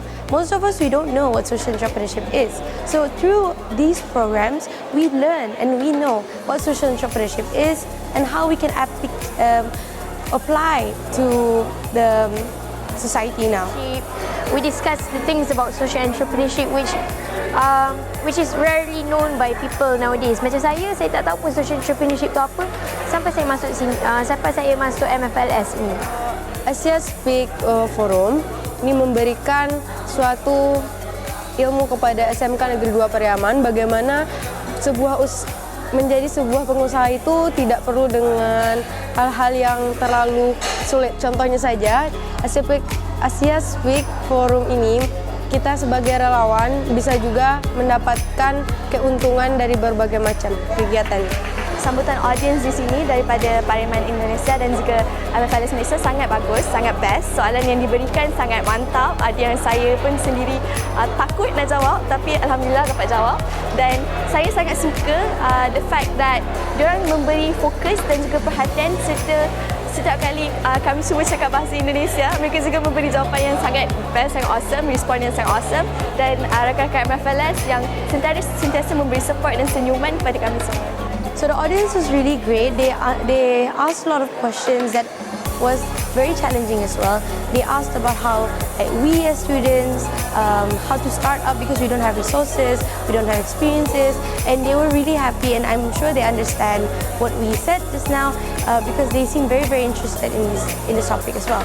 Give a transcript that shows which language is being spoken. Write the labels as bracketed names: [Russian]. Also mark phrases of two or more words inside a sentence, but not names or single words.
[English] Most of us, we don't know what social entrepreneurship is. So through these programs, we learn and we know what social entrepreneurship is and how we can apply to the society now. We discussed the things about social entrepreneurship which is rarely known by people nowadays. [Malay] Macam saya tak tahu pun [English] social entrepreneurship [Malay] tu apa sampai saya masuk sini, sampai saya masuk MFLS ni. [Indonesian] Asia Speak Forum ini memberikan suatu ilmu kepada SMK Negeri 2 Pariaman, bagaimana menjadi sebuah pengusaha itu tidak perlu dengan hal-hal yang terlalu sulit. Contohnya saja, Asia Speak Forum ini, kita sebagai relawan bisa juga mendapatkan keuntungan dari berbagai macam kegiatan. [Malay] Sambutan audiens di sini daripada Parlimen Indonesia dan juga MFLS Malaysia sangat bagus, sangat best. Soalan yang diberikan sangat mantap. Ada yang saya pun sendiri takut nak jawab, tapi alhamdulillah dapat jawab. Dan saya sangat suka [English] the fact that [Malay] diorang memberi fokus dan juga perhatian serta setiap kali kami semua cakap bahasa Indonesia, mereka juga memberi jawapan yang sangat best, sangat awesome, respon yang sangat awesome, dan rakan-rakan MFLS yang sentiasa memberi support dan senyuman kepada kami semua. [English] So the audience was really great. They asked a lot of questions that was very challenging as well. They asked about how we as students, how to start up because we don't have resources, we don't have experiences, and they were really happy, and I'm sure they understand what we said just now because they seem very, very interested in this topic as well.